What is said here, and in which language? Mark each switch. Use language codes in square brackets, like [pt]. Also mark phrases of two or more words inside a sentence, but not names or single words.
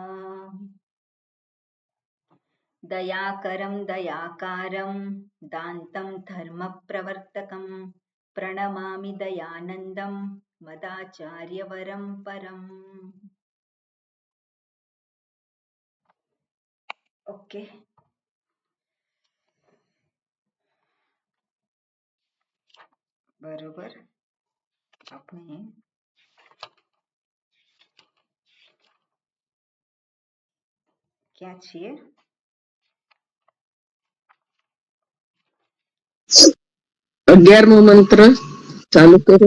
[sa] दयाकरं दयाकारं दान्तं धर्मप्रवर्तकं प्रणमामि दयानन्दं मदाचार्यवरं परम्। [gu] ओके, बरोबर. આપણે ક્યાં છીએ? 11મો મંત્ર ચાલુ કરો.